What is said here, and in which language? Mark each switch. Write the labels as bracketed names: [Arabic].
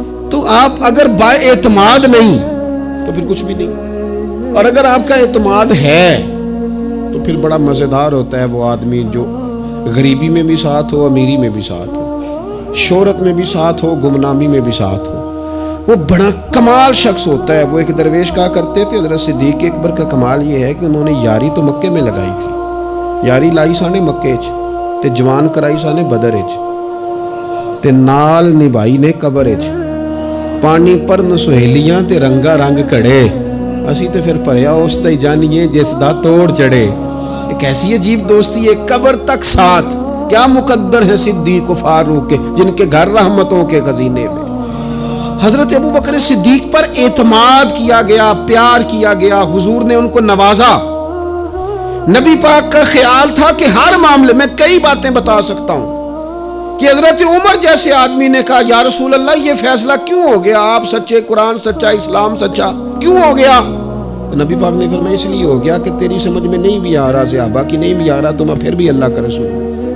[Urdu] تو آپ اگر با اعتماد نہیں تو پھر کچھ بھی نہیں، اور اگر آپ کا اعتماد ہے تو پھر بڑا مزیدار ہوتا ہے وہ آدمی جو غریبی میں بھی ساتھ ہو، امیری میں بھی ساتھ ہو، شہرت میں بھی ساتھ ہو، گمنامی میں بھی ساتھ ہو. وہ بڑا کمال شخص ہوتا ہے. وہ ایک درویش کہا کرتے تھے حضرت صدیق اکبر کا کمال یہ ہے کہ انہوں نے یاری تو مکے میں لگائی تھی. [Punjabi] یاری لائی سانے مکے چ تے جوان کرائی سانے بدر چ تے نال نبھائی نے قبر چ پانی پر نہ سہیلیاں تے رنگا رنگ کڑے اسی تے پھر پریا اس تے جانیے جس دا توڑ چڑھے. [Urdu] ایک ایسی عجیب دوستی ہے، قبر تک ساتھ. کیا مقدر ہے صدیق و فاروق کے جن کے گھر رحمتوں کے خزینے میں. حضرت ابو بکر صدیق پر اعتماد کیا گیا، پیار کیا گیا، حضور نے ان کو نوازا. نبی پاک کا خیال تھا کہ ہر معاملے میں کئی باتیں بتا سکتا ہوں کہ حضرت عمر جیسے آدمی نے کہا یا رسول اللہ یہ فیصلہ کیوں ہو گیا؟ آپ سچے، قرآن سچا، اسلام سچا، کیوں ہو گیا؟ تو نبی پاک نے فرمایا اس لیے ہو گیا کہ تیری سمجھ میں نہیں بھی آ رہا، صحابہ کی نہیں بھی آ رہا، تو میں پھر بھی اللہ کا رسول.